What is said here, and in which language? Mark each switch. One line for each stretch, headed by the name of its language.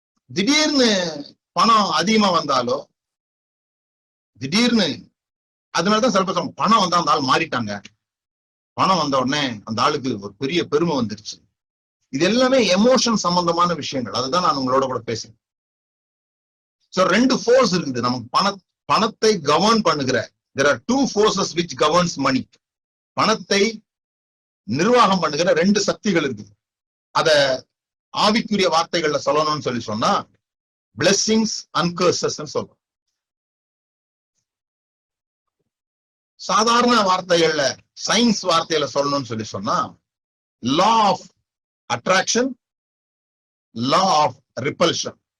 Tamil: திடீர்னு பணம் அதிகமா வந்தாலோ, திடீர்னு அதனாலதான் சில பேர் பணம் வந்தா அந்த ஆள் மாறிட்டாங்க, பணம் வந்த உடனே அந்த ஆளுக்கு ஒரு பெரிய பெருமை வந்துருச்சு. இது எல்லாமே எமோஷன் சம்பந்தமான விஷயங்கள். அதுதான் நான் உங்களோட கூட பேசுறேன். சோ 2 ஃபோர்ஸ் இருக்குது நமக்கு பணத்தை கவர்ன் பண்ணுகிற.
English: there are 2 forces which governs money.
Tamil: பணத்தை நிர்வாகம் பண்ணுகிற 2 சக்திகள் இருக்குது. அத ஆவிக்குரிய வார்த்தைகள்ல சொல்லணும்னு சொல்லி சொன்னா
English: blessings and curses
Tamil: சொல்றோம். சாதாரண வார்த்தைகள்ல, சயின்ஸ் வார்த்தையில சொல்லணும்னு சொல்லி சொன்னா law of attraction, law of repulsion.